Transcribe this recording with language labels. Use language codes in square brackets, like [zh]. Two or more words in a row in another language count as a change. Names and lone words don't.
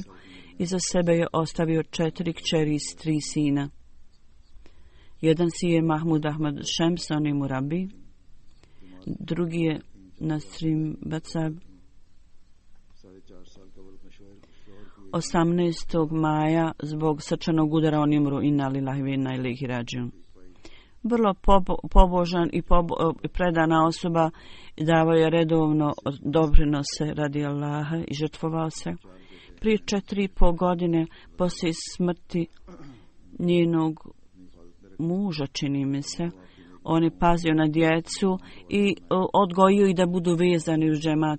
[bs] Iza sebe je ostavio 4 kćeri i 3 sina. Jedan si je Mahmud Ahmad Šems, on je murabi. Drugi je Nasrim Bacab. 18. maja zbog srčanog udara on je umro, [ar] إنا لله وإنا إليه راجعون. [bs] Vrlo pobožan i predana osoba, davao je redovno doprinose radi Allaha i žrtvovao se. Prije 4,5 godine poslije smrti njenog muža, čini mi se, on je pazio na djecu i odgojio ih da budu vezani uz džemat.